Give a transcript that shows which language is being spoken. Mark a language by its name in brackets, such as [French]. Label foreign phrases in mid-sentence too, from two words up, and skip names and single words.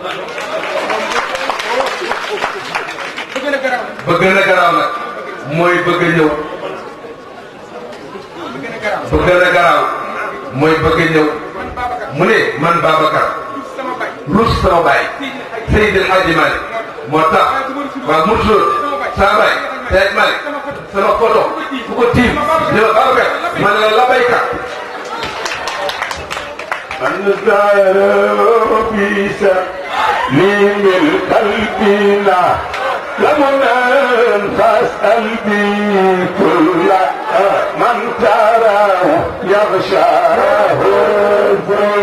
[Wolof] bëgg na garaaw nag mooy bëgg a ñëw bëgg na garaaw mooy bëgg a ñëw mu ne man Babacar rus sama baay Seydi El Hadji Malick moo tax waaw Mansour sama baay Seydi Malick sama photo fu ko tiim ne ma Babacar ma ne la labayka [Arabic] من زار في سليم القلب لا لمنا فاسأل بي كل من تراه يغشاه زور